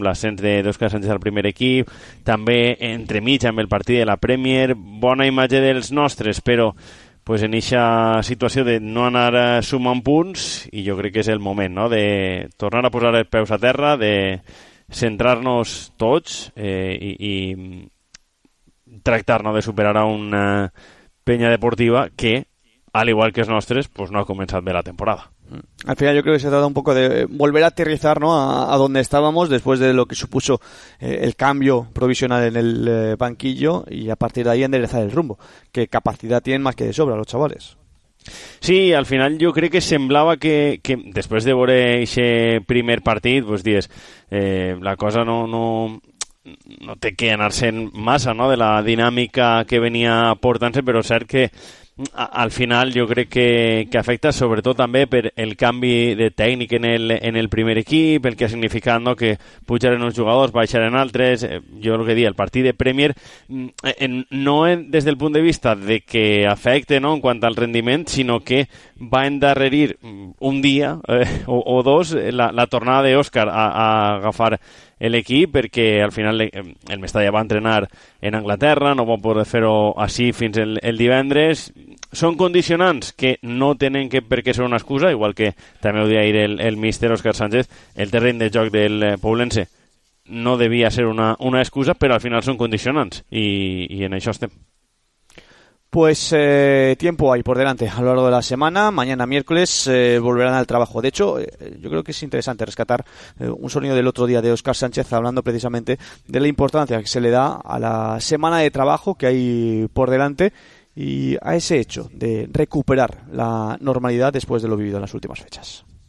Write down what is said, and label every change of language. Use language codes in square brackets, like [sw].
[ca] Amb l'ascens de d'Òscar Sánchez al primer equip, també entremig amb el partit de la Premier, bona imatge dels nostres, però pues, en aquesta situació de no anar sumant punts, i jo crec que és el moment, no? De tornar a posar els peus a terra, de centrar-nos tots i tractar, no? [es] De superar a un Peña Deportiva que, al igual que los nuestros, pues no ha comenzado bien la temporada. Al final yo creo que se trata un poco de volver a aterrizar, ¿no? A donde estábamos después de lo que supuso el cambio provisional en el banquillo y a partir de ahí enderezar el rumbo. ¿Qué capacidad tienen más que de sobra los chavales? Sí, al final yo creo que semblaba que después de ver ese primer partido, pues dices, [ca] la cosa no té que anar-se massa, no?, de la dinàmica que venia portant-se, però cert que al final jo crec que afecta sobretot també per el canvi de tècnic en el primer equip, el que ha significat, no?, que pujaren uns jugadors, baixaren altres. Jo el que dia, el partit de Premier, no des del punt de vista de que afecte, no?, en quant al rendiment, sinó que va a endarrerir un día o dos la tornada de Óscar a agafar el equipo, [es] porque al final [ca] el Mestalla va a entrenar en Anglaterra, no va a poder fer-ho així fins el divendres. Són condicionants que no tenen que, perquè ser una excusa, igual que també ho deia ahir el míster Óscar Sánchez, el terreny de joc del Poblense no devia ser una excusa, però al final són condicionants i en això estem. [es] Pues tiempo hay por delante a lo largo de la semana. Mañana miércoles volverán al trabajo. De hecho, yo creo que es interesante rescatar un sonido del otro día de Óscar Sánchez hablando precisamente de la importancia que se le da a la semana de trabajo que hay por delante y a ese hecho de recuperar la normalidad después de lo vivido en las últimas fechas.